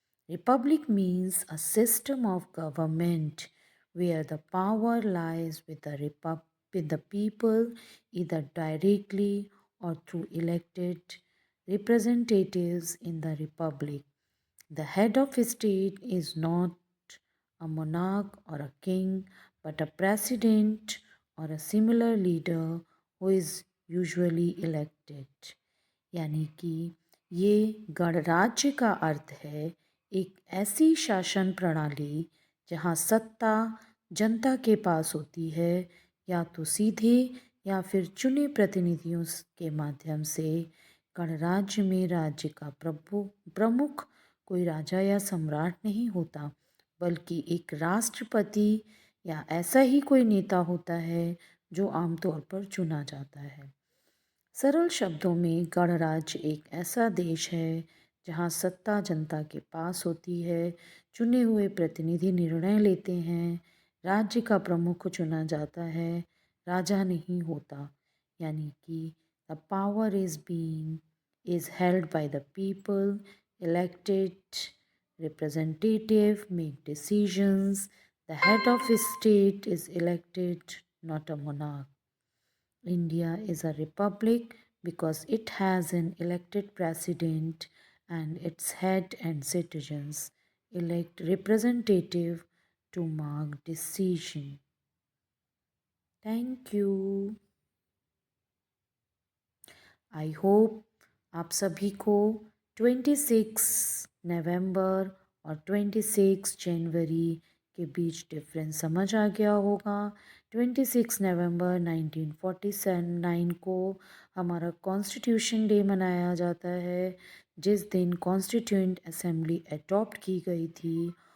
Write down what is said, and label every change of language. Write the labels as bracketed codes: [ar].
[en] Republic means a system of government where the power lies with the people, either directly or through elected representatives in the republic. The head of state is not a monarch or a king, but a president or a similar leader who is usually elected. [hi] यानी कि ये गणराज्य का अर्थ है एक ऐसी शासन प्रणाली जहाँ सत्ता जनता के पास होती है, या तो सीधे या फिर चुने प्रतिनिधियों के माध्यम से। गणराज्य में राज्य का प्रमुख कोई राजा या सम्राट नहीं होता, बल्कि एक राष्ट्रपति या ऐसा ही कोई नेता होता है जो आमतौर पर चुना जाता है। सरल शब्दों में गणराज्य एक ऐसा देश है जहाँ सत्ता जनता के पास होती है, चुने हुए प्रतिनिधि निर्णय लेते हैं, राज्य का प्रमुख चुना जाता है, राजा नहीं होता। यानी कि [en] The power is held by the people, elected representative make decisions, the head of a state is elected, not a monarch. India is a republic because it has an elected president, and its head and citizens elect representative to mark decision. Thank you. I hope [hi] आप सभी को 26 नवंबर और 26 जनवरी के बीच difference समझ आ गया होगा। 26 नवंबर 1949 को हमारा कॉन्स्टिट्यूशन डे मनाया जाता है, जिस दिन कॉन्स्टिट्यूएंट असेंबली अडॉप्ट की गई थी।